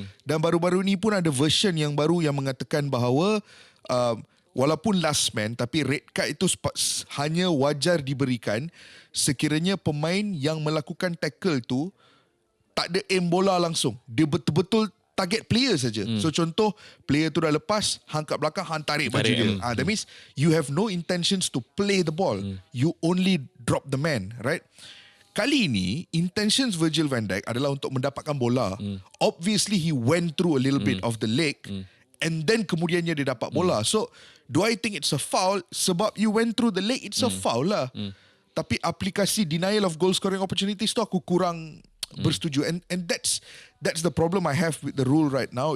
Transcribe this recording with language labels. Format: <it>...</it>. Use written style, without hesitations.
<ms>Dan baru-baru ni pun ada version yang baru yang mengatakan bahawa walaupun last man, tapi red card itu hanya wajar diberikan sekiranya pemain yang melakukan tackle tu tak ada aim bola langsung. Dia betul-betul target player saja. So contoh, player tu dah lepas, hang kat belakang, hang tarik baju dia.</ms> <en>That means you have no intentions to play the ball. You only drop the man, right?</en> <ms>Kali ini, intentions Virgil van Dijk adalah untuk mendapatkan bola.</ms> <en>Obviously, he went through a little bit of the leg, and then</en> <ms>kemudiannya dia dapat bola.</ms> <en>So, do I think it's a foul?</en> <ms>Sebab</ms> <en>you went through the leg, it's a foul lah.</en> <ms>Tapi aplikasi denial of goal scoring opportunities tu aku kurang bersetuju.</ms> <en>And that's the problem I have with the rule right now.</en>